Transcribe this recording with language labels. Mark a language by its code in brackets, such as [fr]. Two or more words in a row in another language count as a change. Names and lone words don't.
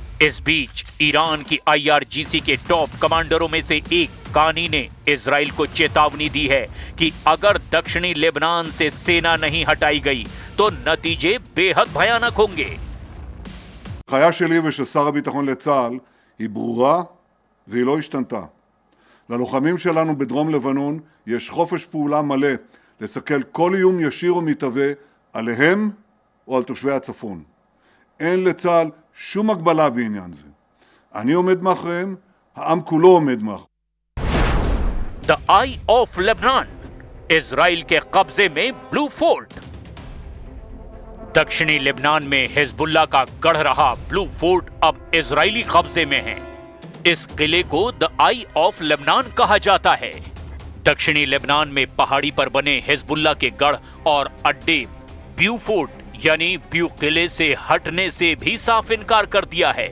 [hi] इस बीच ईरान की IRGC के [en] top commanders [hi] में से एक कानी ने इजराइल को चेतावनी दी है कि अगर दक्षिणी लेबनान से सेना नहीं हटाई गई तो नतीजे बेहद भयानक होंगे। [he] ההנחיה שלי ושל שר הביטחון לצה"ל היא ברורה והיא לא השתנתה. ללוחמים שלנו בדרום לבנון יש חופש פעולה מלא לסכל כל איום ישיר או מתהווה עליהם או על תושבי הצפון. אין לצה"ל שום הגבלה בעניין זה. אני עומד מאחוריהם, העם כולו עומד מאחוריהם. [en] The Eye of Lebanon, [hi] इजराइल के कब्जे में ब्लू फोर्ट। दक्षिणी लेबनान में हिजबुल्लाह का गढ़ रहा ब्लू फोर्ट अब इजरायली कब्जे में है। इस किले को द आई ऑफ लेबनान कहा जाता है। दक्षिणी लेबनान में पहाड़ी पर बने हिजबुल्लाह के गढ़ और अड्डे ब्यू फोर्ट यानी ब्यू किले से हटने से भी साफ इनकार कर दिया है।